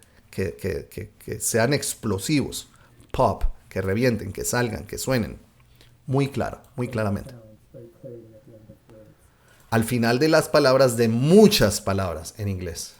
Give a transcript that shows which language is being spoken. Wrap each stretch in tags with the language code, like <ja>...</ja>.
<es>Que sean explosivos. Pop, que revienten, que salgan, que suenen. Muy claro, muy claramente.</es> <en>sounds very clearly at the end of words.</en> <es>Al final de las palabras, de muchas palabras en inglés.</es>